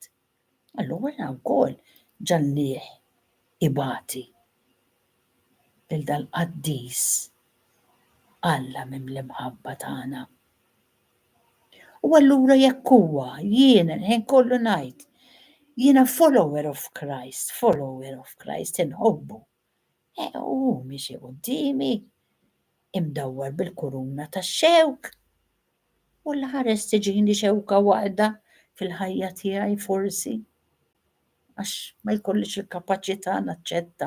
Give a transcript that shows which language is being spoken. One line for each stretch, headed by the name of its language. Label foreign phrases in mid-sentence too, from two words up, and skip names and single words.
Maltese: Allura wkoll ġalnieh ibati lil dal-qaddis Alla mill-imħabba tagħna. U allura jekk huwa jiena ħin kollu ngħid jiena
English: follower of Christ
Maltese: inħobbu. U mixi qudiemi imdawwar bil-kuruna tax-xewk. U l-ħares tiġini xewka waħda fil-ħajja tiegħi forsi għax ma jkollix il-kapaċità naċċetta.